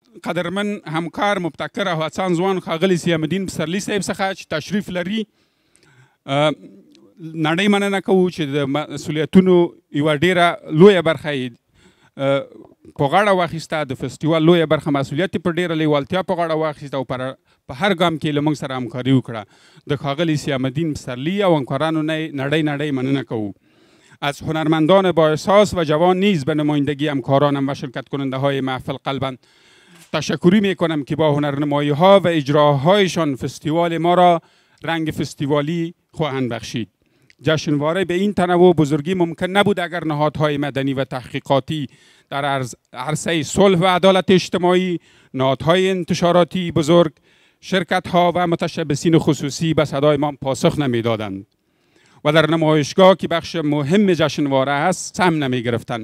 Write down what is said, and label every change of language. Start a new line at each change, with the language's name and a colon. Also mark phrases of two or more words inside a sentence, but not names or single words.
Pashto: قدرمن همکار مبتکر او هڅاند ځوان ښاغلي سیام الدین پسرلي صاحب څخه چې تشریف لري نړۍ مننه کوو چې د مسؤلیتونو یوه ډیره لویه برخه یې په غاړه واخیسته، د فستیوال لویه برخه مسؤلیت یې په ډیره لیوالتیا په غاړه واخیسته او په هر ګام کې له موږ سره همکاري وکړه. د ښاغلي سیام الدین پسرلي او همکارانو نه نړۍ مننه کوو.
Persian: از هنرمندان با احساس و جوان نیز به نمایندگی همکارانم و شرکت کننده های محفل قلباً تشکری می کنم که با هنرنمایی ها و اجراهایشان فستیوال ما را رنگ فستیوالی خواهند بخشید. جشنواره به این تنوع بزرگی ممکن نبود اگر نهادهای مدنی و تحقیقاتی در عرصه صلح و عدالت اجتماعی، نهادهای انتشاراتی بزرگ، شرکت ها و متشبثین خصوصی به صدای ما پاسخ نمیدادند و در نمایشگاه که بخش مهم جشنواره است سهم نمی گرفتند.